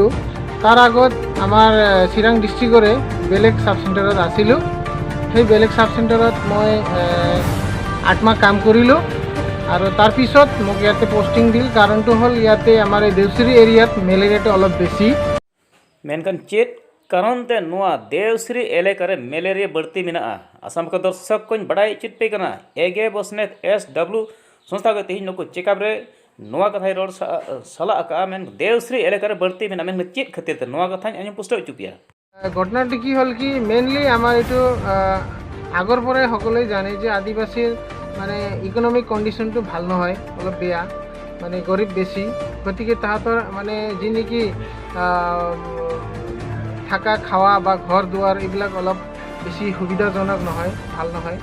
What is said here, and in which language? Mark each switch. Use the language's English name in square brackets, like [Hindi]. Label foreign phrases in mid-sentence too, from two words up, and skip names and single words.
[Assamese] তাৰ আগত আমাৰ চিৰাং ডিষ্ট্ৰিক্টৰে বেলেগ [English] sub center [Assamese] আছিলোঁ। সেই বেলেগ [English] sub center [Assamese] মই 8 মাহ কাম কৰিলোঁ, আৰু তাৰপিছত মোক ইয়াতে পষ্টিং দিল। কাৰণটো হ'ল ইয়াতে আমাৰ এই দেওচিৰি এৰিয়াত মেলেৰিয়াটো অলপ বেছি। [Santali] मेनकन चेत कारण ते नुआ देवश्री एलेकारे मेलेरिया बढ़ती मेना आसाम का दर्शक को बड़ा चितपेकना एगे बसनेत SW संस्था को तिहिन नको चेकअप रे नुआ कथा रोड सला का मेन देवश्री एलेकारे बढ़ती मेना मेन चेत खातिर ते नुआ कथा अन पुष्ट चुपिया [Assamese] ঘটনাটো কি হ'ল কি মেইনলি আমাৰ এইটো আগৰ পৰাই সকলোৱে জানে যে আদিবাসীৰ মানে [English] economic condition [Assamese] ভাল নহয়, অলপ বেয়া, মানে গৰীব বেছি। গতিকে তাহাঁতৰ মানে যি নেকি [Bangla] থাকা খাওয়া [Assamese] বা ঘৰ দুৱাৰ এইবিলাক অলপ বেছি সুবিধাজনক নহয়, ভাল নহয়।